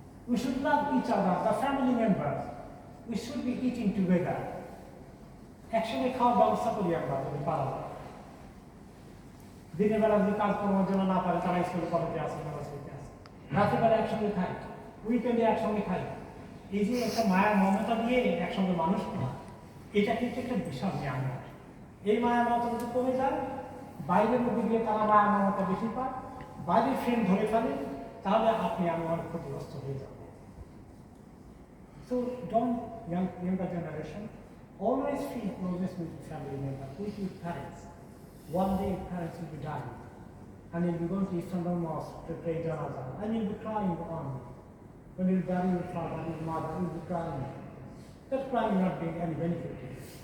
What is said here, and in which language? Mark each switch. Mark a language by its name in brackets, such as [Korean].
[English] We should love each other, the family members. We should be eating together. [Bangla] একসঙ্গে খাওয়ার ব্যবস্থা করি আমরা যদি পারা যায়। দিনের বেলা যদি কাজ করার জন্য না পারে, তারা স্কুলে কলেজে আসে, ইউনিভার্সিটিতে আসে, রাতের বেলা একসঙ্গে খাই, উইকেন্ডে একসঙ্গে খাই। এই যে একটা মায়ের মমতা দিয়ে একসঙ্গে মানুষ করা, এটা কিন্তু একটা বিশাল নিয়ামত। এই মায়া মমতা যদি কমে যায়, বাইরের মধ্যে গিয়ে তারা মায়া মমতা বেশি পায়, বাইরের ফ্রেন্ড ধরে ফেলে, তাহলে আপনি আমি অনেক ক্ষতিগ্রস্ত হয়ে যাব। [English] So don't, younger generation, always feel closeness with family members, with your parents. One day your parents will be dying, and you'll be going to Istanbul Mosque to pray Janazah, and you'll be crying on. When you bury your father, your mother, you'll be crying. That crying will not bring any benefit to you.